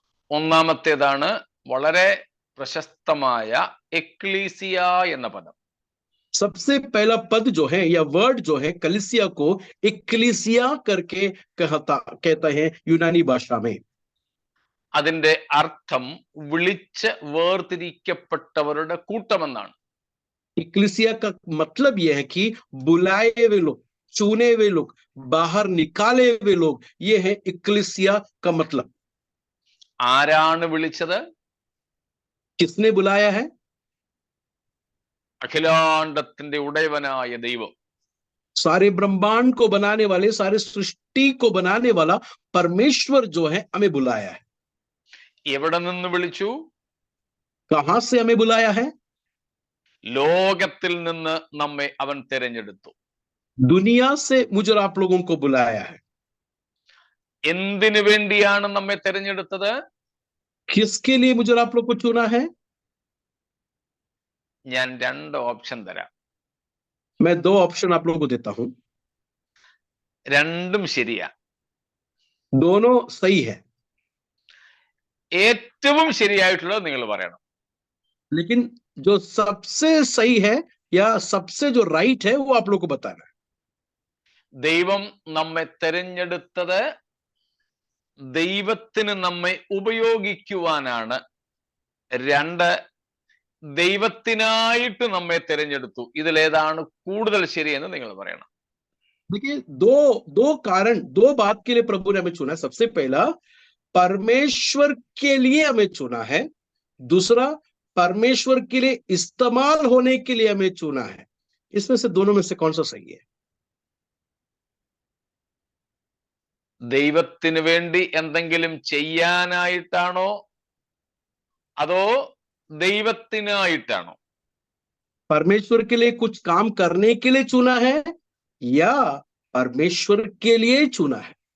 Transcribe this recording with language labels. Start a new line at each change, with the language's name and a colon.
Malayalam: ഒന്നാമത്തേതാണ് വളരെ പ്രശസ്തമായ എക്ലീസിയ എന്ന പദം.
Hindi: सबसे पहला पद जो है या वर्ड जो है कलीसिया को इक्लेसिया करके कहता है यूनानी भाषा में.
Malayalam: അതിന്റെ അർത്ഥം വിളിച്ച് വേർതിരിക്കപ്പെട്ടവരുടെ കൂട്ടമെന്നാണ്.
Hindi: इक्लेसिया का मतलब यह है कि बुलाए हुए लोग, चुने हुए लोग, बाहर निकाले हुए लोग, ये है इक्लेसिया का मतलब.
Malayalam: ആരാണ് വിളിച്ചത്?
Hindi: किसने बुलाया है?
Malayalam: അഖിലാണ്ടത്തിന്റെ ഉടയവനായ ദൈവം.
Hindi: सारे ब्रह्मांड को बनाने वाले, सारे सृष्टि को बनाने वाला परमेश्वर जो है हमें बुलाया है.
Malayalam: എവിടെ നിന്ന് വിളിച്ചു?
Hindi: कहां से हमें बुलाया है?
Malayalam: ലോകത്തിൽ നിന്ന് നമ്മെ അവൻ തിരഞ്ഞെടുത്തു.
Hindi: दुनिया से मुझे आप लोगों को बुलाया है.
Malayalam: എന്തിനു വേണ്ടിയാണ് നമ്മെ തിരഞ്ഞെടുത്തത്?
Hindi: किसके लिए मुझे आप लोग को चुना है?
Malayalam: ഞാൻ 2 ഓപ്ഷൻ തരാം.
Hindi: मैं 2 ऑप्शन आप लोगों को देता हूं.
Malayalam: രണ്ടും ശരിയാ.
Hindi: दोनों सही है.
Malayalam: ഏറ്റവും ശരിയായിട്ടുള്ളത് നിങ്ങൾ പറയണം.
Hindi: लेकिन जो सबसे सही है या सबसे जो राइट है वो आप लोग को बताना है.
Malayalam: ദൈവം നമ്മെ തിരഞ്ഞെടുത്തത് ദൈവത്തിന് നമ്മെ ഉപയോഗിക്കുവാനാണ്. 2, ദൈവത്തിനായിട്ട് നമ്മെ തിരഞ്ഞെടുത്തു. ഇതിലേതാണ് കൂടുതൽ ശരിയെന്ന് നിങ്ങൾ പറയണം.
Hindi: देखिए, दो कारण, 2 बात के लिए प्रभु ने हमें चुना है. सबसे पहला, परमेश्वर के लिए हमें चुना है. दूसरा, परमेश्वर के लिए इस्तेमाल होने के लिए हमें चुना है. इसमें से दोनों में से कौन सा सही है?
Malayalam: ദൈവത്തിന് വേണ്ടി എന്തെങ്കിലും ചെയ്യാനായിട്ടാണോ അതോ ദൈവത്തിനായിട്ടാണോ?
Hindi: परमेश्वर के लिए कुछ काम करने के लिए चुना है या परमेश्वर के लिए चुना है?